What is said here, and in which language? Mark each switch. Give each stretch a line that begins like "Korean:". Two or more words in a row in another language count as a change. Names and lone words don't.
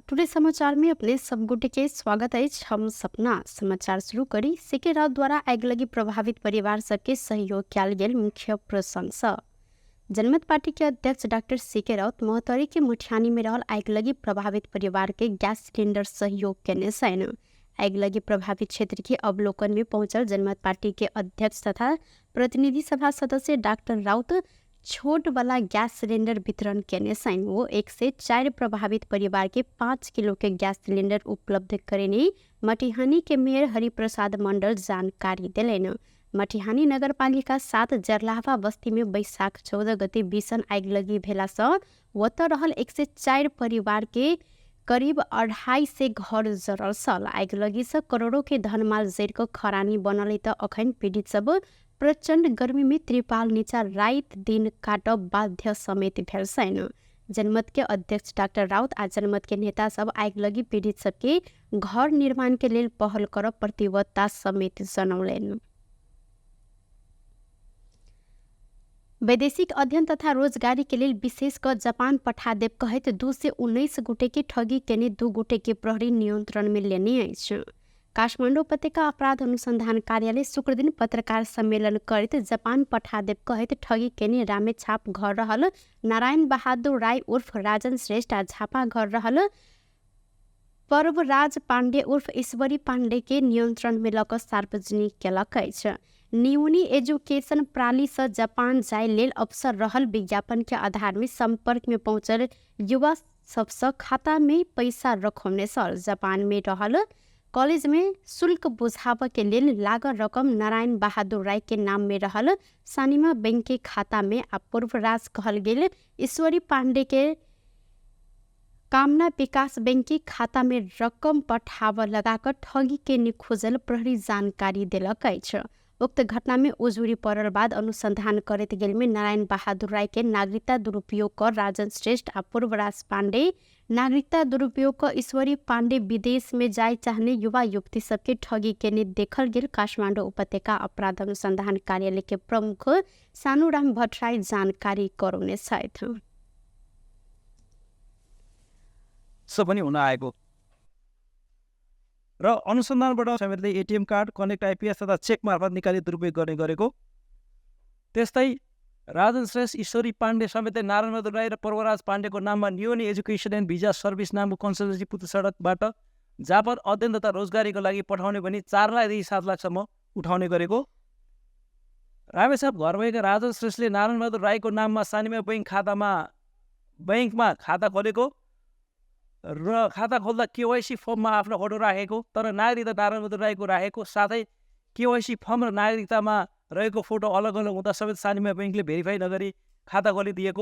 Maithili: टुडे समाचार में अपने सब गुटे के स्वागत है। हम सपना समाचार शुरू करी सीके राउत द्वारा आग लगी प्रभावित परिवार सबके सहयोग किया गेल मुख्य प्रशंसा। जनमत पार्टी के अध्यक्ष डॉक्टर सीके राउत मोहतरी के मुठियानी में रहल आग लगी प्रभावित परिवार के गैस सिलेंडर सहयोग केने सैन। आग लगी प्रभावित क्षेत्र के अवलोकन में पहुंचल जनमत पार्टी के अध्यक्ष तथा प्रतिनिधि सभा सदस्य डॉक्टर राउत छोट वाला गैस सिलेंडर वितरण केने सैन। वो 1 से 4 प्रभावित परिवार के 5 किलो के गैस सिलेंडर उपलब्ध करेने मटिहानी के मेयर हरिप्रसाद मंडल जानकारी दिलेन। मटिहानी नगरपालिका 7 जरलाहा बस्ती में बैशाख 14 गते भीषण आग लगी भेला से वत रहल 1 से 4 परिवार के करीब 2.5 से घर जरल सल। आग लगी से करोड़ों के धनमाल जैर को खरानी बनल त अखन पीड़ित सब प्रचंड गर्मी में त्रिपाल नीचा रात दिन काटब बाध्य समेत भेल सैन। जनमत के अध्यक्ष डॉक्टर राउत आ जनमत के नेता सब आग लगी पीड़ित सबके घर निर्माण के लेल पहल करब प्रतिबद्धता समेत जनौलेन। वैदेशिक अध्ययन तथा रोजगारी के लिए विशेष कर जापान पठा देव कहत 2 से 19 गुटे के ठगी केने 2 गुटे के प्रहरी नियंत्रण में लेने अछि। काठमाडौँ उपत्यका अपराध अनुसंधान कार्यालय शुक्र दिन पत्रकार सम्मेलन करत जापान पठा देव कहत ठगी केने रामेछाप घर रहल नारायण बहादुर राय उर्फ राजन श्रेष्ठ आ झापा घर रहल पर्वराज पांडे उर्फ ईश्वरी पांडे के नियंत्रण में लक सार्वजनिक केलक अछि। न्यूनी एजुकेशन प्रणाली से जापान जाय लेल अवसर रहल विज्ञापन के आधार में संपर्क में पहुंचल युवा सबसे खाता में पैसा रखौने सर। जापान में रहल कॉलेज में शुल्क बुझाव के लेल लागल रकम नारायण बहादुर राय के नाम में रहल सानिमा बैंक के खाता में आ पूर्वराज कहल गेल ईश्वरी पांडे के कामना विकास बैंक के खाता में रकम पठाव लगाकर ठगी के निखोजल प्रहरी जानकारी दिलक अछि। उक्त घटना में उजुरी पड़ल बाद अनुसंधान करत गेल में नारायण बहादुर राय के नागरिकता दुरुपयोग कर राजन श्रेष्ठ आ पूर्वराज पांडे नागरिकता दुरुपयोग कर ईश्वरी पांडे विदेश में जाय चाहने युवा युवती सबके ठगी केने देखल गेल काठमाडौँ उपत्यका अपराध अनुसंधान कार्यालय के प्रमुख सानुराम भट्टराई जानकारी करौने छथि।
Nepali: पनि हुन आएको र अनुसन्धानबाट समेतले एटिएम कार्ड कनेक्ट आइपिएस तथा चेक मार्फत निकाली दुरुपयोग गर्ने गरेको। त्यस्तै राजन श्रेष्ठ ईश्वरी पाण्डे समेतले नारायण बहादुर राई र पर्वराज पाण्डेको नाममा न्यूनी एजुकेसन एन्ड भिजा सर्भिस नामको कन्सल्टेन्सी पुत्र सडकबाट जापान अध्ययन तथा रोजगारीको लागि पठाउने भनी 4 लाखदेखि 7 लाखसम्म उठाउने गरेको। रामेछाप घर भएका राजन श्रेष्ठले नारायण बहादुर राईको नाममा सानिमा बैङ्कमा खाता खोलेको र खाता खोल्दा केवाइसी फर्ममा आफ्नो फोटो राखेको तर नागरिकता नारायण बहादुर राईको राखेको साथै केवाइसी फर्म र नागरिकतामा रहेको फोटो अलग अलग हुँदा समेत सानिमा बैङ्कले भेरिफाई नगरी खाता खोलिदिएको।